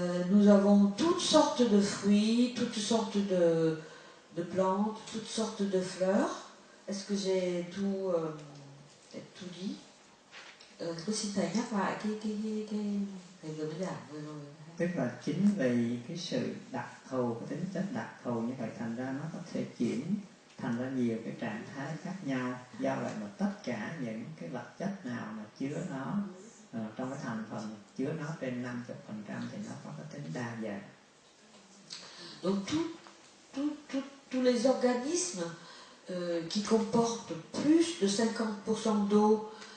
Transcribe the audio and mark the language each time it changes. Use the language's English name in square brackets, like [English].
[French] Nous avons toutes sortes de fruits, toutes sortes de plantes, toutes sortes de fleurs. Est-ce que j'ai tout dit? [Vietnamese] Xin thầy nhắc lại cái thầy vừa mới giảng vừa rồi. Tức là chính vì cái sự đặc thù, cái tính chất đặc thù như vậy, thành ra nó có thể chuyển thành ra nhiều cái trạng thái khác nhau. Do vậy mà tất cả những cái vật chất nào mà chứa nó trong cái thành phần chứa nó trên 50% thì nó có cái tính đa dạng. [French] Donc tous les organismes qui comportent plus de 50% d'eau